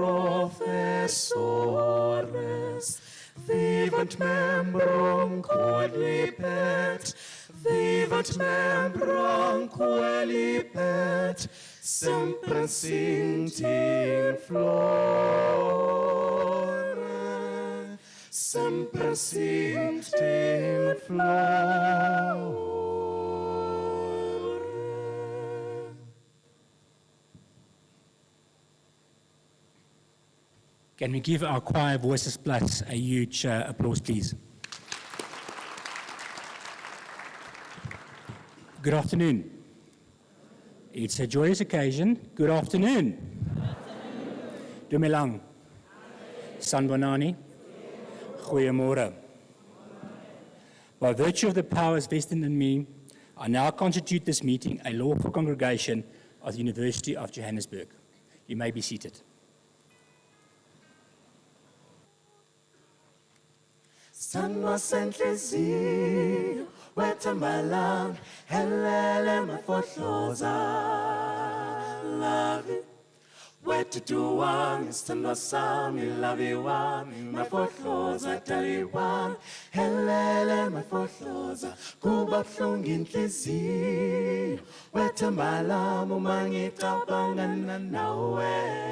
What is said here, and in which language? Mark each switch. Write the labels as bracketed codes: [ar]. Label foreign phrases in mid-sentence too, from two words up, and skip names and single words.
[la] professores, vivant membrum quodlibet, vivant membrum quodlibet, semper sint in flore, semper sint in flore. [en] Can we give our choir Voices Plus a huge applause, please? Good afternoon. It's a joyous occasion. Good afternoon. [tn] Dumelang. Sanbonani. [af] Goeiemorgen. [en] By virtue of the powers vested in me, I now constitute this meeting a lawful congregation of the University of Johannesburg. You may be seated. [zu] Sanwa senhliziyo wethambalanga helele mafohloza lavi wetutu wami sithandwa sami lavi wami mafohloza dali wami helele mafohloza kuba buhlungu inhliziyo wethambalanga uma ngicabangana nawe